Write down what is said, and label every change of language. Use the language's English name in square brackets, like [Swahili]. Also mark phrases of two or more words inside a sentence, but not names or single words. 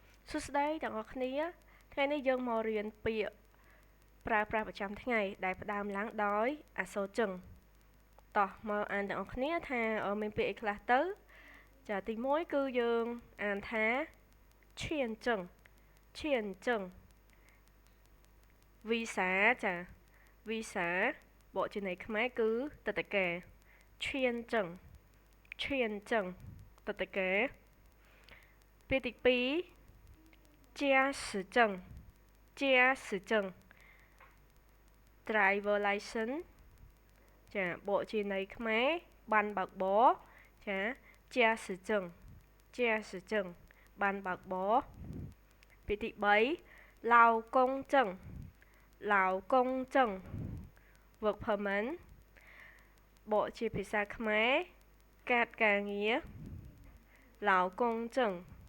[Khmer] សួស្តីទាំងអស់គ្នាថ្ងៃនេះយើងមករៀនពាក្យប្រើប្រាស់ប្រចាំថ្ងៃដែលផ្ដើមឡើងដោយអក្សរជឹងតោះមកអានទាំងអស់គ្នាថាមានពាក្យអីខ្លះទៅចាទី1គឺយើងអានថាឈៀនជឹង វីសាចាវីសាបកជាន័យខ្មែរគឺតតកាឈៀនជឹងតតកាពាក្យទី2 驾驶证 [English] driver license [Khmer] ចាបកជាន័យខ្មែរបានបើកបរចា驾驶证បានបើកបរពាក្យទី3ឡាវកុងចឹង [English] work permit [Khmer] បកជាភាសាខ្មែរកាតការងារឡាវកុងចឹង